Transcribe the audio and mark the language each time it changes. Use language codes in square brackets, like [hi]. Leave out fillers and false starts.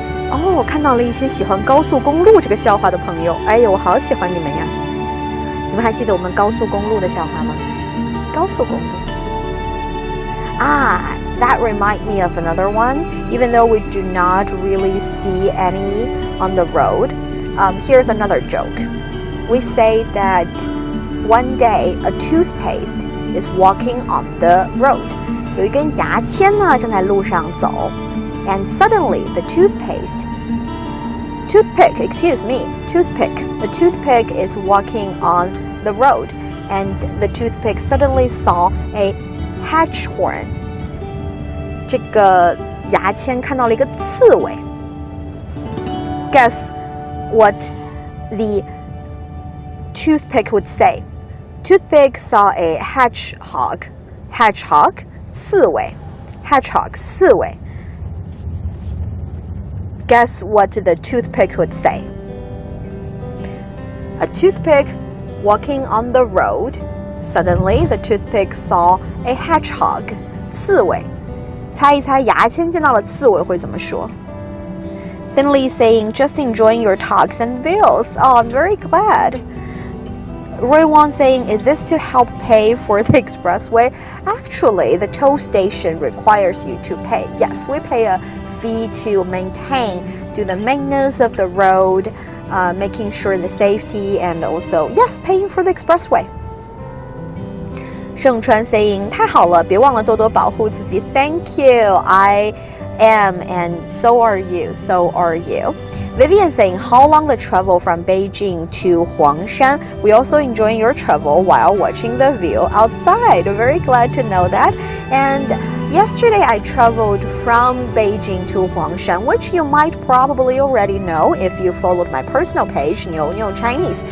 [zh] 哦，我看到了一些喜欢高速公路这个笑话的朋友，哎呦，我好喜欢你们呀！你们还记得我们高速公路的笑话吗？高速公路。 [en] That reminds me of another one. Even though we do not really see any on the road, here's another joke. We say that one day a toothpaste is walking on the road. [zh] 有一根牙签呢正在路上走。 [en] And suddenly the toothpick, the toothpick is walking on the road, and the toothpick suddenly saw a hedgehog. [zh] 这个牙签看到了一个刺猬。 [en] Guess what the toothpick would say? Toothpick saw a hedgehog. Hedgehog, 刺猬。 Hedgehog, 刺猬。 Guess what the toothpick would say? A toothpick walking on the road. Suddenly, the toothpick saw a hedgehog. [zh] 刺猬。猜一猜，牙签见到了刺猬会怎么说？ [en] Finley saying, "Just enjoying your talks and bills." Oh, I'm very glad. Roy Wang saying, "Is this to help pay for the expressway?" Actually, the toll station requires you to pay. Yes, we pay a fee to do the maintenance of the road, making sure the safety, and also, yes, paying for the expressway. [zh] 盛川 saying, 太好了，别忘了多多保护自己。 [en] Thank you, I am, and so are you, so are you. Vivian saying, how long the travel from Beijing to Huangshan? We also enjoying your travel while watching the view outside. Very glad to know that. And yesterday I traveled from Beijing to Huangshan, which you might probably already know if you followed my personal page, Niuniu Chinese.